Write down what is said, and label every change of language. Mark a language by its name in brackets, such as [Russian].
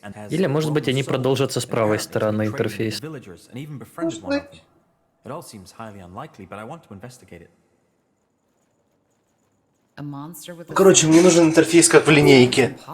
[Russian] Или, может быть, они продолжатся с правой стороны интерфейса. Может быть. [English] It all seems highly unlikely, but I want to investigate it. A monster with a [Russian] Короче, мне нужен интерфейс как в линейке.